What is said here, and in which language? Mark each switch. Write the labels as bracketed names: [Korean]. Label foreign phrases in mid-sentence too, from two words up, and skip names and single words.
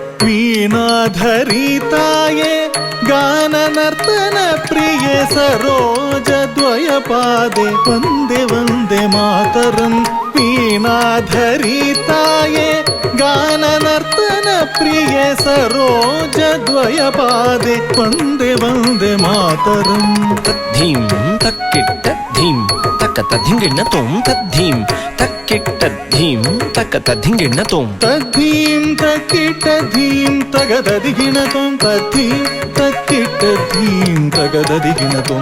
[Kannada] ವೀಣಾಧರಿ ತಾಯೆ ಗಾನ ನರ್ತನ ಪ್ರಿಯೆ ಸರೋಜದ್ವಯ ಪಾದೆ [Sanskrit] ವಂದೇ ವಂದೇ ಮಾತರಂ [Kannada] ವೀಣಾಧರಿ ತಾಯೆ ಗಾನ ನರ್ತನ ಪ್ರಿಯೆ ಸರೋಜದ್ವಯ ಪಾದೆ [Sanskrit] ವಂದೇ ವಂದೇ ಮಾತರಂ ತದ್ಧೀಂ ತಕ್ಕಿಟ್ಟ ಧೀಂ ತಕ್ಕತ ಧಿಂಗಿಣ್ಣ ತೋಂ ತದ್ಧೀಂ ತಕ್ಕಿಟ್ಟ ಧೀಂ ತಕ್ಕತ ಧಿಂಗಿಣ್ಣ ತೋಂ ತದ್ಧೀಂ ತಕ್ಕಿಟ್ಟ ಧೀಂ ತಗದದಿಗಿಣ ತೋಂ ತದ್ಧೀಂ ತಕ್ಕಿಟ್ಟ ಧೀಂ ತಗದದಿಗಿಣ ತೋಂ